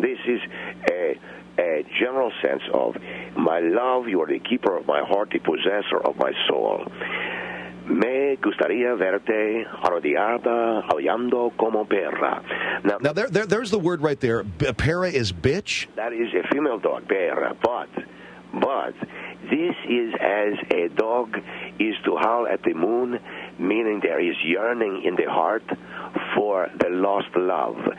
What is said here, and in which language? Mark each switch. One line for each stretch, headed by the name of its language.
English: This is a general sense of my love. You are the keeper of my heart, the possessor of my soul.
Spanish: Me gustaría verte arrodillada, aullando como perra.
English: Now there's the word right there. Perra is bitch? That is a female dog, perra. But this is as a dog is to howl at the moon, meaning there is yearning in the heart for the lost love.